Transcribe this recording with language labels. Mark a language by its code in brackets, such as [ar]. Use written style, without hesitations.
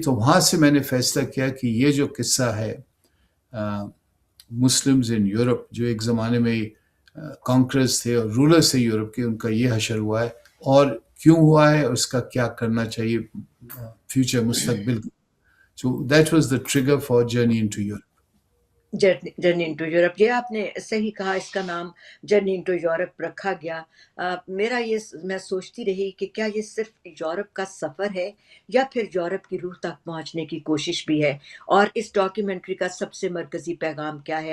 [ur] تو وہاں سے میں نے فیصلہ کیا کہ یہ جو قصہ ہے مسلمز ان یورپ, جو ایک زمانے میں کانکررز تھے اور رولرز تھے یورپ کے, ان کا یہ حشر ہوا ہے, اور کیوں ہوا ہے, اور اس کا کیا کرنا چاہیے فیوچر مستقبل. [en] So that was the trigger for Journey into Europe. [ur] Journey into Europe, یہ آپ نے صحیح کہا, اس کا نام جرنی انٹو یورپ رکھا گیا. میرا میں سوچتی رہی کہ کیا یہ صرف یورپ کا سفر ہے یا پھر یورپ کی روح تک پہنچنے کی کوشش بھی ہے, اور اس ڈاکیومنٹری کا سب سے مرکزی پیغام کیا ہے.